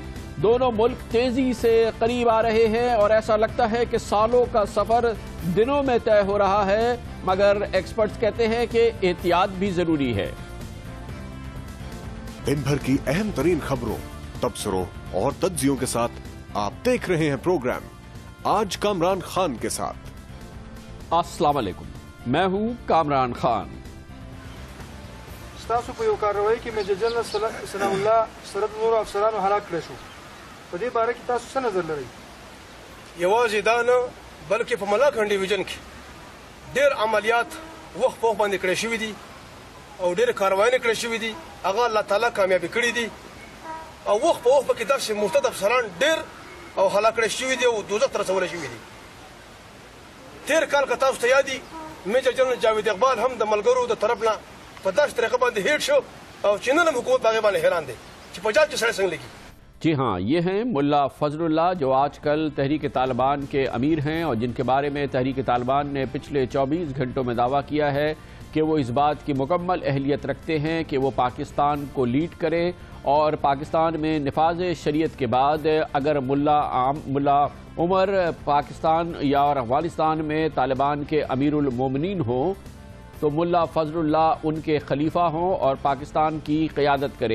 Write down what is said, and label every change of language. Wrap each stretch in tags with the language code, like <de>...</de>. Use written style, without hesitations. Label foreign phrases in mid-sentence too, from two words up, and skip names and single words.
<ur>دونوں ملک تیزی سے قریب آ رہے ہیں اور ایسا لگتا ہے کہ سالوں کا سفر دنوں میں طے ہو رہا ہے، مگر ایکسپرٹس کہتے ہیں کہ احتیاط بھی ضروری ہے۔ دن بھر کی اہم ترین خبروں، تبصروں اور تجزیوں کے ساتھ آپ دیکھ رہے ہیں پروگرام آج کامران خان کے ساتھ۔ السلام علیکم، میں ہوں کامران خان۔</ur> <ps>ستاسو په یو کاروائی کې میجر جنرل سلام الله سرد نور افسرانو هلاک کړی شو، په دې باره کې تاسو څه نظر لرئ؟ یوازې دا نه بلکې په ملاکنډ ډیویژن کې ډېر عملیات وخت په وخت باندې کړی شوي دي او ډېرې کاروایانې کړی شوي دي، هغه الله تعالی کامیابي کړي دي او وخت په وخت پکې داسې مرتد افسران ډېر او هلاک کړی شوي دي او دوزخ ته رسولی شوي دي۔ تېر کال که تاسو ته یاد وي میجر جنرل جاوید اقبال هم د ملګرو د طرف نه په داسې طریقه باندې هیټ شو او چې نن هم حکومت په هغې باندې حیران دی چې په جال کې سړی څنګه لګي۔</ps> <ur>جی ہاں، یہ ہیں ملا فضل اللہ جو آج کل تحریک طالبان کے امیر ہیں اور جن کے بارے میں تحریک طالبان نے پچھلے 24 گھنٹوں میں دعویٰ کیا ہے کہ وہ اس بات کی مکمل اہلیت رکھتے ہیں کہ وہ پاکستان کو لیڈ کریں اور پاکستان میں نفاذ شریعت کے بعد اگر ملا عمر پاکستان یا افغانستان میں طالبان کے امیر المومنین ہوں تو ملا فضل اللہ ان کے خلیفہ ہوں اور پاکستان کی قیادت کریں۔</ur>